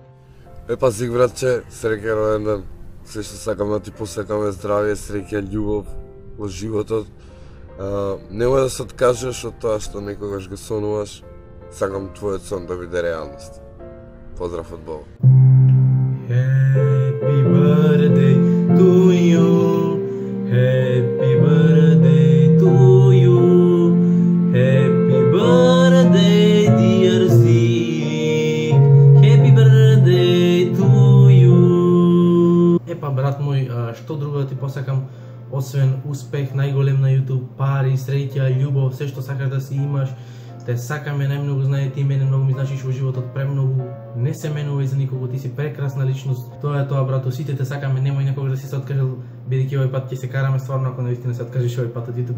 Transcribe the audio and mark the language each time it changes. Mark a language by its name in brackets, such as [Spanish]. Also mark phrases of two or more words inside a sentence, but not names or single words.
[Macedonian] Епа Зик, братче, среќен роден ден. Се што сакам да ти посакаме здравје, среќа, љубов во животот. Немој да се откажеш од тоа што некогаш го сонуваш. Сакам твојот сон да биде реалност. Поздрав од Бога. [English] Happy birthday to you. Happy birthday to you. Happy birthday dear Zig. Happy birthday to you. [Macedonian] Епа, брат мој, што друго да ти посакам освен успех најголем на YouTube, пари, среќа, љубов, се што сакаш да си имаш. Те сакаме најмногу, знае ти мене многу ми значиш во животот, премногу. Не се менувај за никого, ти си прекрасна личност. Тоа е тоа, брато, сите те сакаме, немој некогаш да си се откажал, бидејќи овој пат ќе се караме стварно ако навистина се откажеш овој пат од YouTube.